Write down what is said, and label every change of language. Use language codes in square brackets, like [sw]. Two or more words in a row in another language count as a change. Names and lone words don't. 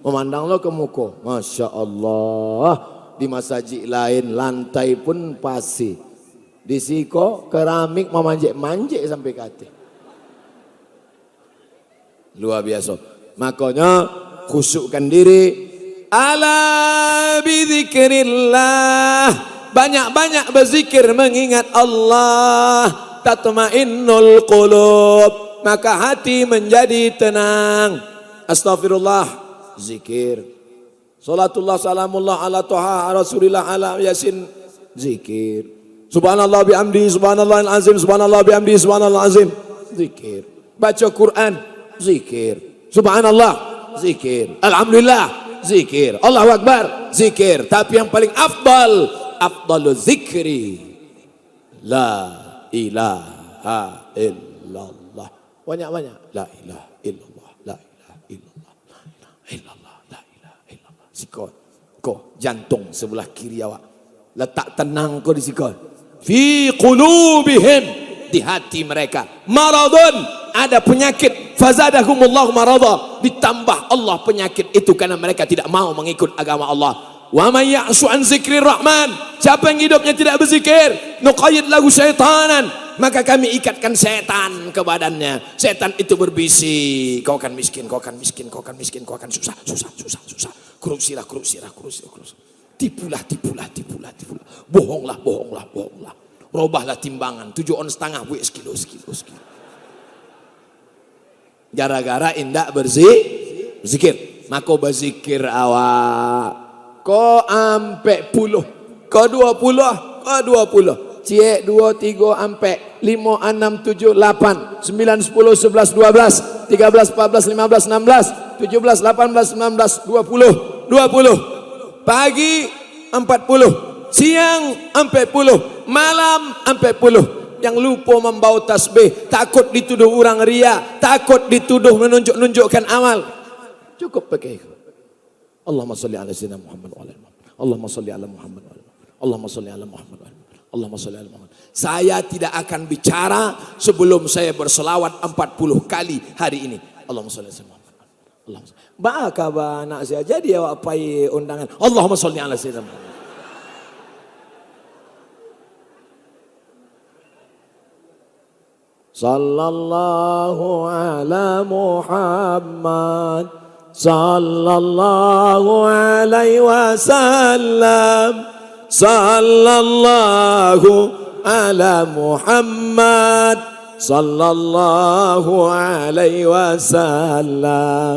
[id] Memandang lo ke muka. [ar] ما شاء الله. [id] Di masjid lain lantai pun pasir. [min] Di siko keramik memanjek-manjek sampai ke ate. [id] Luar biasa. Makanya khusukkan diri. [ar] ألا بذكر الله. [id] Banyak-banyak berzikir mengingat Allah. [ar] تطمئن القلوب. [id] Maka hati menjadi tenang. Astaghfirullah. Zikir. [ar] صلاة الله سلام الله على طه رسول الله على يس. [id] Zikir. [ar] سبحان الله بحمده سبحان الله عظيم سبحان الله بحمده سبحان الله عظيم. [id] Zikir. Baca Quran. Zikir. Subhanallah, zikir. Alhamdulillah, zikir. Allahu Akbar, zikir. Tapi yang paling [ar] أفضل ذكر لا إله إلا الله. [id] Banyak-banyak. [ar] لا إله إلا الله لا إله إلا الله لا إله إلا الله لا إله إلا الله. [min] Sikot, kau jantung sebelah kiri awak. Letak tenang kau di sikot. [ar] في قلوبهم, [id] di hati mereka. Maradun, ada penyakit. [ar] فزادهم الله مرضا, [id] ditambah Allah penyakit itu karena mereka tidak mau mengikut agama Allah. [ar] ومن يعش عن ذكر الرحمن, [id] siapa yang hidupnya tidak berzikir, [ar] نقيض له شيطانا, [id] maka kami ikatkan setan ke badannya. Setan itu berbisik, kau akan miskin, kau akan miskin, kau akan miskin, kau akan susah. Korupsilah. Tipulah. Bohonglah. Robahlah timbangan 7,5 on sekilo. [min] Gara-gara indak berzikir. Maka berzikir awak. Ko ampe puluh. Ko 20. Ciek 2, 3 ampe 5, 6, 7, 8, 9, 10, 11, 12, 13, 14, 15, 16, 17, 18, 19, 20. [id] Pagi 40. Siang 40. Malam 40. Yang lupa membawa tasbih, takut dituduh orang ria, takut dituduh menunjuk-nunjukkan amal. Cukup pakai itu. [ar] اللهم صل على سيدنا محمد وعلى محمد اللهم صل على محمد وعلى محمد. اللهم صل على محمد وعلى محمد اللهم صل على محمد. [id] Saya tidak akan bicara sebelum saya berselawat 40 kali hari ini. [ar] اللهم صل على محمد. اللهم صل. [min] Baka ba nak saya jadi awak pai undangan. [ar] اللهم صل على سيدنا محمد صلى الله على محمد صلى الله عليه وسلم صلى الله على محمد صلى الله عليه وسلم.